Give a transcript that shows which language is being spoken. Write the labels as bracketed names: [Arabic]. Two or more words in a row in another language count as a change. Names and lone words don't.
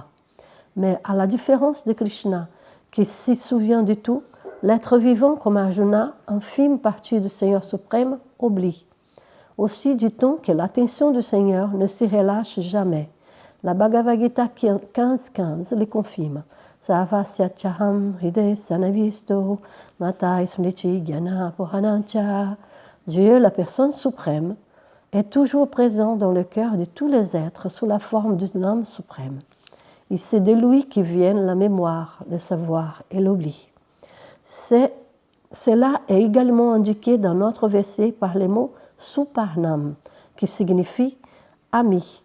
[French] Mais à la différence de Krishna, qui s'y souvient de tout, l'être vivant comme Arjuna, infime partie du Seigneur suprême, oublie. Aussi dit-on que l'attention du Seigneur ne se relâche jamais. La Bhagavad Gita 15.15 le confirme. [Sanskrit] सर्वस्यचाहं हृदि सन्निविष्टो मत्तः स्मृति ज्ञान अपोहनंच. [French] Dieu, la personne suprême, est toujours présent dans le cœur de tous les êtres sous la forme d'une âme suprême. Et c'est de lui qui viennent la mémoire, le savoir et l'oubli. Cela est également indiqué dans notre verset par les mots Suparnam, qui signifie ami.